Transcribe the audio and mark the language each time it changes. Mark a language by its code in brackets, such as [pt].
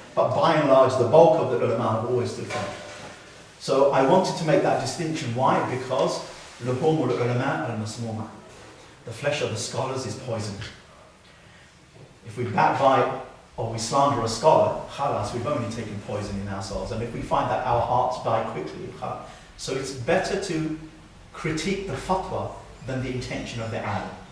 [en] But by and large, the bulk of the ulama have always stood firm. So I wanted to make that distinction. Why? Because [ar] لحوم العلماء المسمومة. [en] The flesh of the scholars is poison. If we backbite or we slander a scholar, khalas, we've only taken poison in ourselves. And if we find that our hearts die quickly, khalas. So it's better to critique the fatwa than the intention of the alim.